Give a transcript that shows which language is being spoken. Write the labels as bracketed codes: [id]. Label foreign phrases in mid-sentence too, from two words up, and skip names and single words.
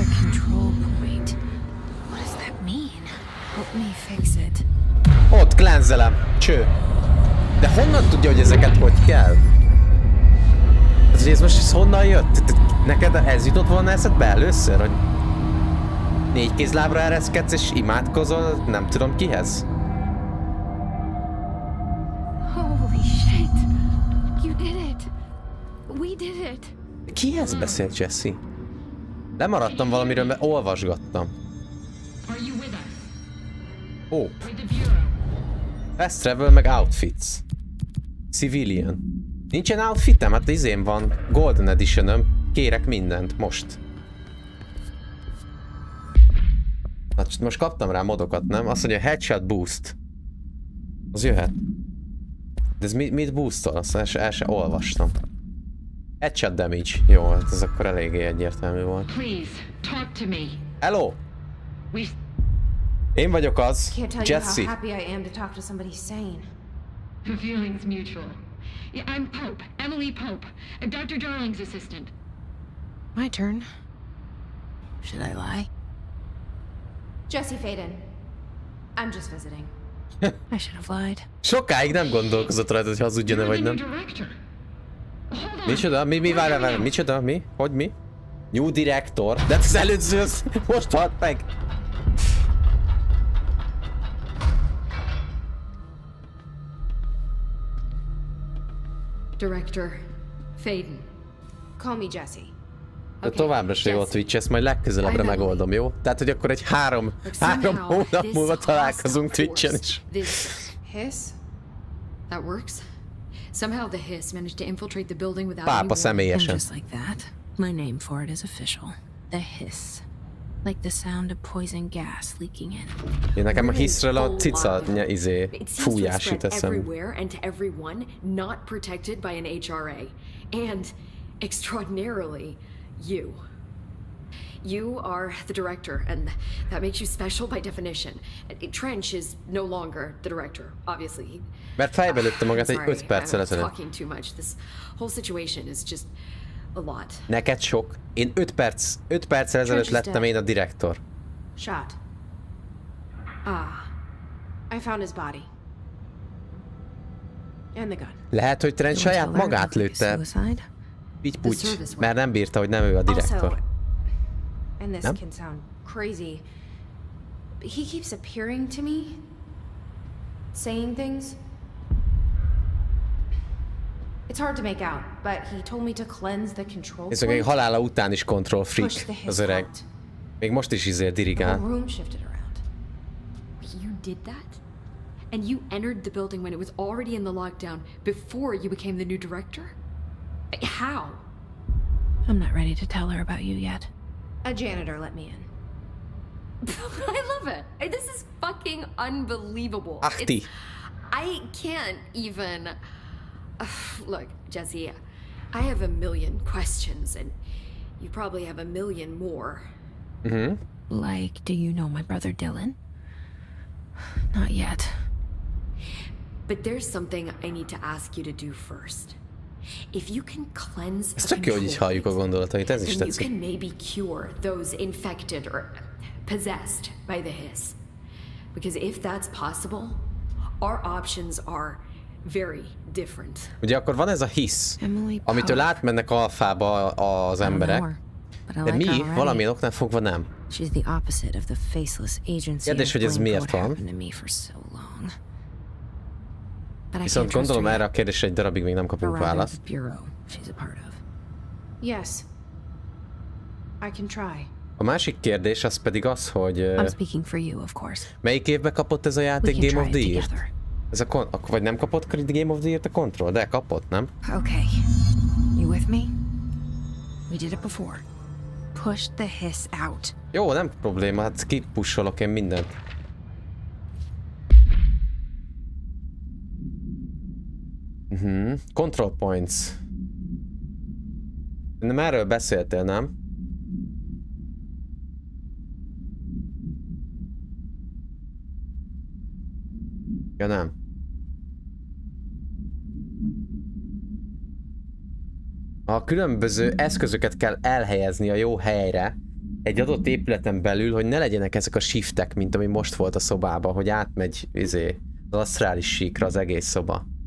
[hu] Ott cleanselem. Cső. De honnan tudja, hogy ezeket hogy kell? Ez most honnan jött? Neked ez jutott volna eszedbe először, hogy 4 kézlábra ereszkedsz és imádkozol, nem tudom kihez? [en] Holy shit! You did it! We did it! [hu] Kihez beszélt Jesse? Lemaradtam valamiről, mert olvasgattam. Ó. [en] Fast travel [hu] meg outfits. Civilian. Nincsen outfitem? Hát izém van. Golden Edition-öm. Kérek mindent. Most. Hát most kaptam rá modokat, nem? Azt mondja, [en] headshot boost. [hu] Az jöhet. De ez mit boostol? Azt el se olvastam. [en] Headshot damage. [hu] Jó, hát ez akkor eléggé egyértelmű volt. Hello! Én vagyok az, Jesse. [en] The feeling's mutual. Yeah, I'm Pope, Emily Pope, Dr. Darling's assistant. My turn. Should I lie? Jesse Faden. I'm just visiting. I should have lied. [hu] Sokáig nem gondolkozott rajta, hogy hazudjon-e vagy nem. Micsoda? Várj, micsoda? Mi? Hogy mi? [en] New director? [hu] De az előző az most halt meg. [en] Director Faden. Call me Jesse. [hu] De továbbra se jó a Twitch, ezt majd legközelebbre megoldom, jó? Tehát, hogy akkor egy három hónap múlva találkozunk Twitchen is. [en] This hiss? That works? Somehow the hiss managed to infiltrate the building without [hu] Pápa személyesen. [en] Just like that, my name for it is official. The hiss. Like the sound of poison gas leaking in. [hu] Én nekem a hiszről a cica fújás jut eszembe. [en] Everywhere and to everyone not protected by an HRA. And extraordinarily, you. You are the director, and that makes you special by definition. Trench is no longer the director, obviously. [hu] Mert fejbe lőtte magát egy 5 perccel ezelőtt. [en] Talking too much. This whole situation is just a lot. [hu] Neked sok. Én 5 perccel ezelőtt lettem én a direktor. [en] Shot. I found his body. And the gun. [hu] Lehet, hogy Trent saját magát lőtte. Pitty-puty, mert nem bírta, hogy nem ő a direktor. [en] And this can sound crazy, but he keeps appearing to me, saying things. It's hard to make out, but he told me to cleanse the control point. [hu] Ez még halála után is [en] control freak [hu] az öreg. Még most is dirigál. [en] The room shifted around. did that? And you entered the building when it was already in the lockdown before you became the new director? How? I'm not ready to tell her about you yet. A janitor let me in. I love it. This is fucking unbelievable. Achti. I can't even... Look, Jesse, I have a million questions, and you probably have a million more. Mhm. Like, do you know my brother Dylan? Not yet. But there's something I need to ask you to do first. If you can cleanse [hu] Ez [en] the [hu] tök jó, hogy így halljuk a gondolatait, ez is [en] then you [hu] tetszik. [en] can maybe cure those infected or possessed by the hiss. Because if that's possible, our options are very different. [hu] Ugye akkor van ez a hisz, amitől átmennek alfába az emberek, de mi valamilyen oknál fogva nem. Kérdés, hogy ez miért van. Viszont gondolom erre a kérdésre egy darabig még nem kapunk választ. [en] Yes. I can try. [hu] A másik kérdés az pedig az, hogy [en] I'm speaking for you, of course. [hu] melyik évben kapott ez a játék [en] We can [hu] Game of [en] try [hu] the [en] it [hu] Year-t? [en] together. [hu] Ez a vagy nem kapott Game of the Year-t a Control? De kapott, nem? [en] Okay. You with me? We did it before. Push the hiss out. [hu] Jó, nem probléma, hát kipussolok én mindent. [en] Control points. [hu] Nem erről beszéltél, nem? Ja, nem. A különböző eszközöket kell elhelyezni a jó helyre egy adott épületen belül, hogy ne legyenek ezek a shiftek, mint ami most volt a szobában, hogy átmegy az asztrális síkra az egész szoba.